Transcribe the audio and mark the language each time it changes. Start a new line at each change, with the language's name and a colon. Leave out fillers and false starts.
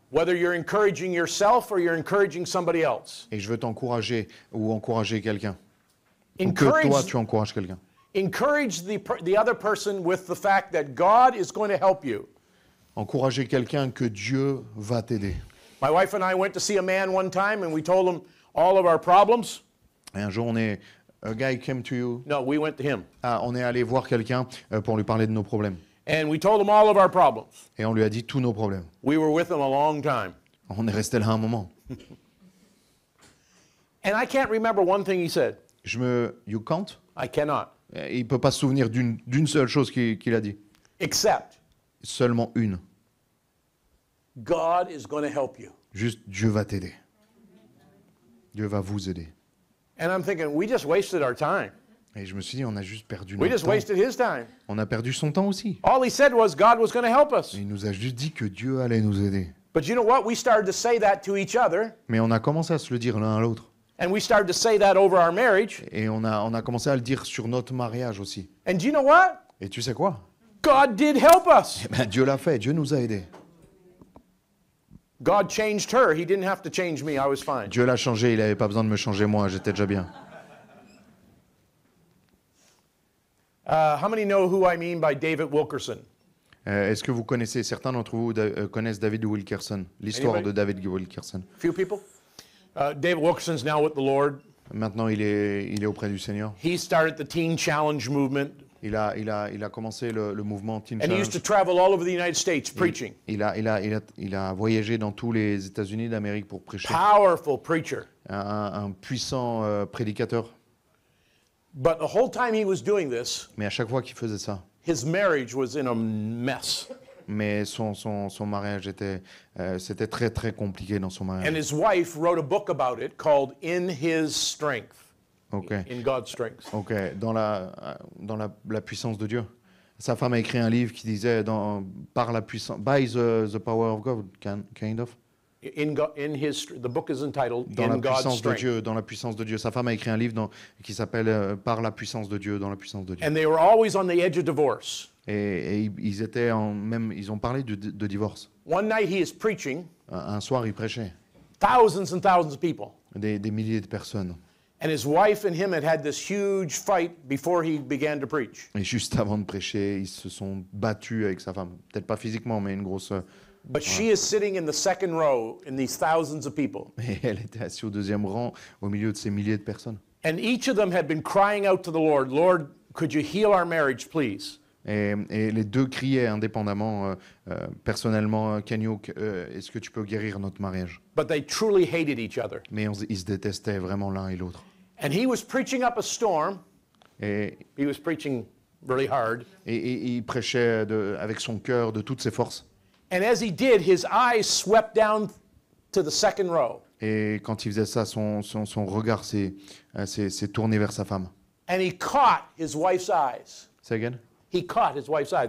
English: Whether you're encouraging yourself or you're encouraging somebody else.
French: Et je veux t'encourager ou encourager quelqu'un. Ou que toi,
English: Encourage,
French: tu encourages quelqu'un.
English: encourage the other person with the fact that God is going to help you.
French: Encourager quelqu'un que Dieu va t'aider.
English: My wife and I went to see a man one time and we told him all of our problems.
French: Et un jour,
English: a guy came to you. No, we went to him.
French: Ah, on est allé voir quelqu'un pour lui parler de nos problèmes.
English: And we told him all of our problems.
French: Et on lui a dit tous nos problèmes.
English: We were with him a long time.
French: On est resté là un moment.
English: And I can't remember one thing he said. You can't? I cannot.
French: Il peut pas se souvenir d'une seule chose qu'il a dit.
English: Except
French: Seulement une.
English: God is going to help you.
French: Juste Dieu va t'aider. Dieu va vous aider.
English: And I'm thinking, we just wasted our time.
French: Et je me suis dit, on a juste perdu
English: We
French: notre
English: just
French: temps.
English: wasted his time.
French: On a perdu son temps aussi.
English: All he said was God was going to help us.
French: Et il nous a juste dit que Dieu allait nous aider.
English: But you know what? We started to say that to each other,
French: Mais on a commencé à se le dire l'un à l'autre.
English: and we started to say that over our marriage.
French: Et on a commencé à le dire sur notre mariage aussi.
English: And do you know what?
French: Et tu sais quoi?
English: God did help us.
French: Eh ben, Dieu l'a fait, Dieu nous a aidés.
English: God changed her. He didn't have to change me. I was fine.
French: Dieu l'a changé, il n'avait pas besoin de me changer moi, j'étais déjà bien.
English: How many know who I mean by David Wilkerson?
French: Est-ce que vous connaissez, certains d'entre vous connaissent David Wilkerson, l'histoire
English: Anybody?
French: de David Wilkerson?
English: Few people? David Wilkerson's now with the Lord.
French: Maintenant, il est auprès du Seigneur.
English: He started the Teen Challenge movement,
French: Il a commencé le mouvement Teen
English: and he used to
French: Challenge.
English: travel all over the United States preaching.
French: Il a voyagé dans tous les États-Unis d'Amérique pour prêcher.
English: Powerful preacher.
French: Un puissant prédicateur.
English: But the whole time he was doing this,
French: Mais à chaque fois qu'il faisait ça,
English: his marriage was in a mess.
French: mais son mariage c'était très très compliqué dans son mariage.
English: And his wife wrote a book about it called In His Strength,
French: Ok,
English: in God's Strength.
French: ok, dans la puissance de Dieu. Sa femme a écrit un livre qui disait par la puissance,
English: by the power of God, kind of. The book is entitled
French: Dans
English: In
French: la
English: God's
French: puissance de
English: Strength.
French: Dieu, dans la puissance de Dieu. Sa femme a écrit un livre qui s'appelle Par la puissance de Dieu, dans la puissance de Dieu.
English: And they were always on the edge of divorce.
French: Et ils étaient ils ont parlé de divorce.
English: One night he is preaching,
French: Un soir, il prêchait
English: thousands and thousands of people.
French: des milliers de personnes.
English: And his wife and him had this huge fight before he began to preach.
French: Et juste avant de prêcher, ils se sont battus avec sa femme. Peut-être pas physiquement, mais une grosse.
English: But she is sitting in the second row in these thousands of people.
French: Et elle était assise au deuxième rang, au milieu de ces milliers de personnes.
English: And each of them had been crying out to the Lord, Lord, could you heal our marriage, please?
French: Et les deux criaient indépendamment, personnellement, Kenyo, est-ce que tu peux guérir notre mariage?
English: But they truly hated each other.
French: Mais ils se détestaient vraiment l'un et l'autre.
English: And he was preaching up a storm.
French: Et
English: He was preaching really hard.
French: il prêchait avec son cœur, de toutes ses forces.
English: And as he did, his eyes swept down to the second row.
French: Et quand il faisait ça, son regard s'est tourné vers sa femme.
English: And he caught his wife's eyes. Say again? He caught his wife's eyes.